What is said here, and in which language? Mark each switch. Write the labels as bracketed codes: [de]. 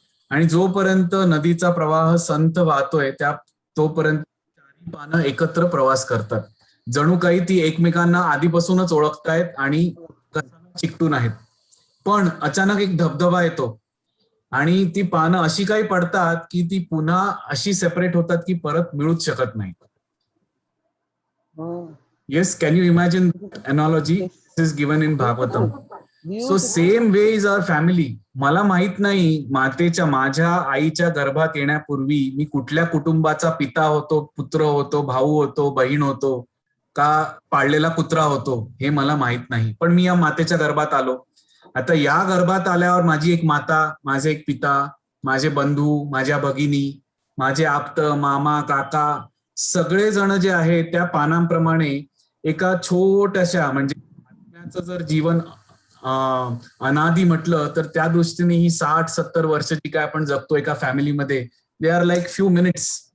[mr] आणि जोपर्यंत नदीचा प्रवाह संत वाहतोय तोपर्यंत पानं एकत्र प्रवास करतात. जणू काही ती एकमेकांना आधीपासूनच ओळखतायत आणि चिकटून आहेत. पण अचानक एक धबधबा येतो आणि ती पानं अशी काही पडतात की ती पुन्हा अशी सेपरेट होतात की परत मिळूच शकत नाही. [en] Yes, can you imagine analogy? This is given in Bhagavatam. So same way is our family. [mr] मला माहित नाही माझ्या आईच्या गर्भात येण्यापूर्वी मी कुठल्या कुटुंबाचा पिता होतो, पुत्र होतो, भाऊ होतो, बहीण होतो, का पाळलेला कुत्रा होतो, हे मला माहित नाही. पण मी या मातेच्या गर्भात आलो. आता या गर्भात आल्यावर माझी एक माता, माझे एक पिता, माझे बंधू, माझ्या भगिनी, माझे आप्त, मामा, काका, सगळे जण जे आहेत त्या पानांप्रमाणे एका छोट्याशा, म्हणजे जर जीवन अनादी म्हटलं तर त्या दृष्टीने ही 60-70 वर्ष जी काय आपण जगतो एका फॅमिलीमध्ये, [en] They are like few minutes.